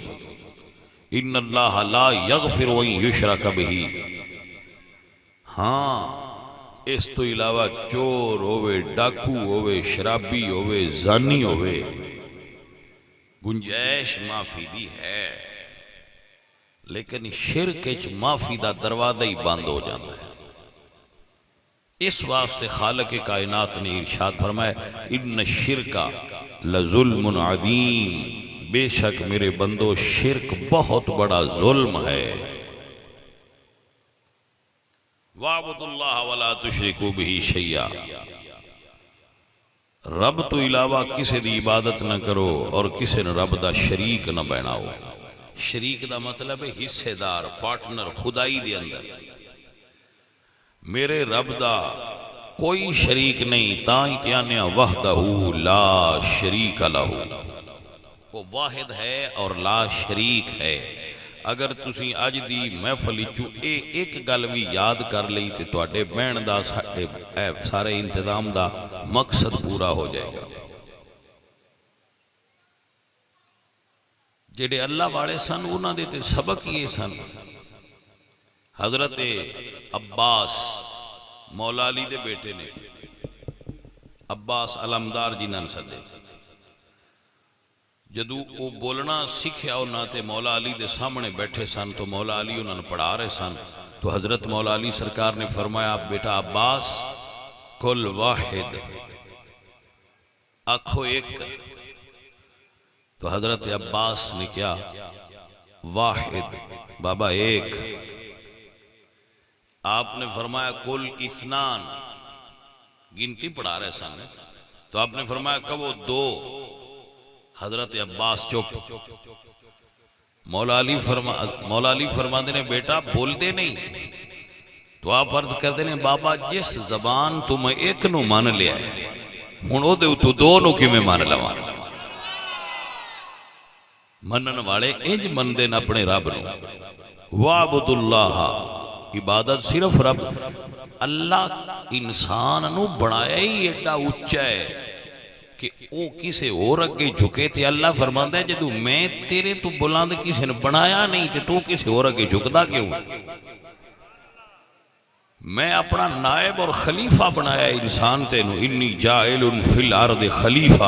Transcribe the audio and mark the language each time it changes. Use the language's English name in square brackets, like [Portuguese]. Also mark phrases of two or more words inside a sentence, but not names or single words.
[Arabic] ان اللہ لا یغفر ان یشرک بہ، [Punjabi] ہاں اس تو علاوہ چور ہوئے، ڈاکو ہوئے، شرابی ہوئے، زانی ہوئے، گنجائش معافی دی ہے، لیکن شرک وچ معافی دا دروازہ ہی بند ہو جاتا ہے۔ [Urdu] اس واسطے خالق کائنات نے ارشاد فرمایا [Arabic] ان الشرک لظلم عظیم، [Urdu] بے شک میرے بندو شرک بہت بڑا ظلم ہے۔ [Arabic] وَاعْبُدُوا اللَّهَ وَلَا تُشْرِكُوا بِهِ شَيْئًا، [Punjabi] رب تو علاوہ کسی دی عبادت نہ کرو اور کسی نے رب دا شریک نہ بناؤ۔ شریک دا مطلب ہے حصے دار، پارٹنر، خدائی دے اندر میرے رب دا کوئی شریک نہیں، تائیں کہنے [Arabic] وحدہ لا شریک لہ، [Punjabi] وہ واحد ہے اور [Arabic] لا شریک [Punjabi] ہے۔ اگر تسی اج دی محفل چو ایک گل بھی یاد کر لئی تے تواڈے بہن دا سارے انتظام دا مقصد پورا ہو جائے گا۔ جڑے اللہ والے سن انہاں دے تے سبق یہ سن۔ حضرت عباس مولا علی دے بیٹے نے، عباس علمدار جنہاں سدے، جدو وہ بولنا سکھیا انہاں تے مولا علی دے سامنے بیٹھے سن تو مولا علی انہاں نے پڑھا رہے سن، تو حضرت مولا علی سرکار نے فرمایا بیٹا عباس [Arabic] کل واحد، [Urdu] آنکھو ایک، تو حضرت عباس نے کیا واحد بابا ایک، آپ نے فرمایا [Arabic] کل اثنان، [Urdu] گنتی پڑھا رہے سامنے، تو آپ نے فرمایا کب دو، حضرت عباس چپ۔ [Punjabi] مولا علی فرما دینے بیٹا بول دے نہیں، تو آپ عرض کر دینے بابا جس زبان تمہیں ایک نو مان لیا ہے ہن او دے اتوں دو نو کیویں مان لواں؟ منن والے انج مندے نے اپنے رب نو۔ [Arabic] وَعْبُدُ اللَّهَ، [Punjabi] عبادت صرف رب۔ اللہ انسان نو بنایا ہی ایڈا اچا ہے کہ او کسے اور اگے جھکے تے اللہ فرماندا ہے جدوں میں تیرے تو بلند کسے نے بنایا نہیں تے تو کسے اور اگے جھکدا کیوں؟ میں اپنا نائب اور خلیفہ بنایا انسان تے نو، [Arabic] انی جاعل فی الارض خلیفہ۔